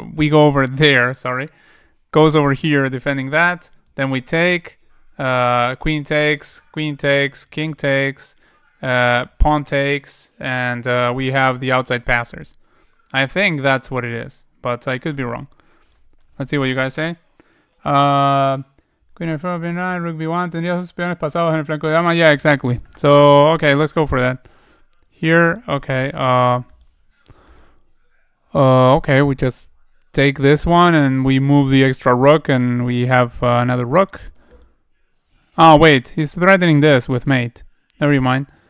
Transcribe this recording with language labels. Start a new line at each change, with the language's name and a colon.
English: We go over there. Sorry, goes over here, defending that. Then we take, queen takes, king takes, pawn takes, and we have the outside passers. I think that's what it is, but I could be wrong. Let's see what you guys say.
Spanish: Queen F4, B9, Rook B1, tendría sus peones pasados en el flanco de dama.
English: Yeah, exactly. So, okay, let's go for that. Here, okay, okay, we just take this one and we move the extra rook and we have another rook. Oh, wait, he's threatening this with mate. Never mind.